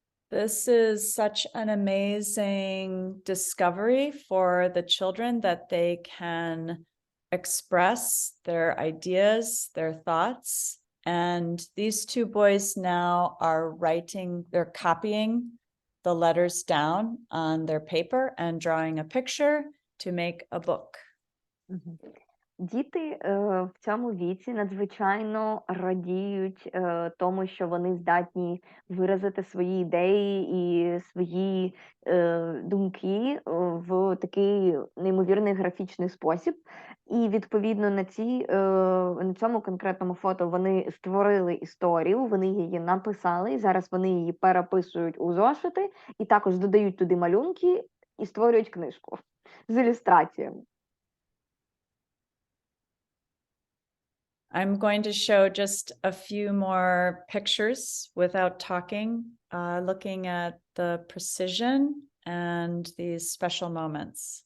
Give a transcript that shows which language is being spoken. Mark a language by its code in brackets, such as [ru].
[en] This is such an amazing discovery for the children that they can express their ideas, their thoughts. And these two boys now are they're copying the letters down on their paper and drawing a picture to make a book. [uk] Діти в цьому віці надзвичайно радіють тому, що вони здатні виразити свої ідеї і свої думки в такий неймовірний графічний спосіб. І відповідно на цьому конкретному фото вони створили історію, вони її написали, і зараз вони її переписують у зошити, і також додають туди малюнки і створюють книжку з ілюстраціями. [en] I'm going to show just a few more pictures without talking, looking at the precision and these special moments.